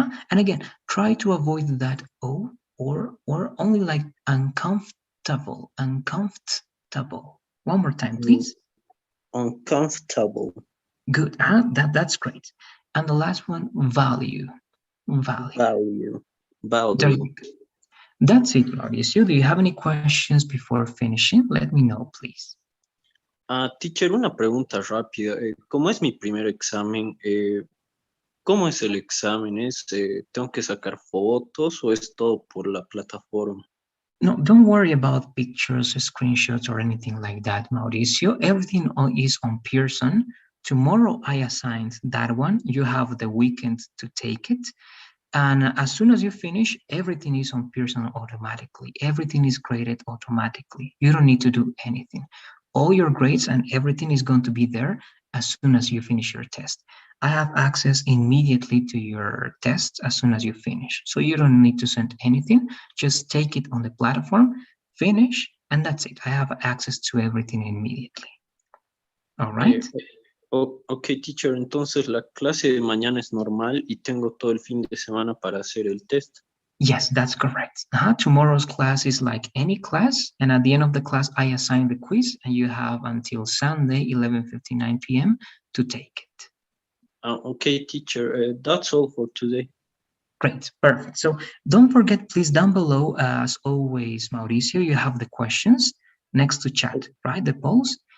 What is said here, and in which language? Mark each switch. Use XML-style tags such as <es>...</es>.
<en>And again, try to avoid that O or only like uncomfortable, uncomfortable. One more time, please. uncomfortable, Good. That's great. And the last one, value, value. There value. you go. That's it, Mauricio. Do you have any questions before finishing? Let me know, please.</en> <es>Teacher, una pregunta rápida. ¿Cómo es mi primer examen? ¿Cómo es el examen? ¿Tengo que sacar fotos o es todo por la plataforma?</es> <en>No, don't worry about pictures, screenshots, or anything like that, Mauricio. Everything is on Pearson. Tomorrow I assigned that one. You have the weekend to take it. And as soon as you finish, everything is on Pearson automatically. Everything is graded automatically. You don't need to do anything. All your grades and everything is going to be there as soon as you finish your test. I have access immediately to your tests as soon as you finish. So you don't need to send anything. Just take it on the platform, finish, and that's it. I have access to everything immediately. All right?</en> <es>Ok, teacher, entonces la clase de mañana es normal y tengo todo el fin de semana para hacer el test.</es> <en>Yes, that's correct. Tomorrow's class is like any class, and at the end of the class, I assign the quiz, and you have until Sunday, 11:59 p.m. to take it. Okay, teacher, that's all for today. Great, perfect. So don't forget, please, down below, as always, Mauricio, you have the questions next to chat, right? The polls.</en>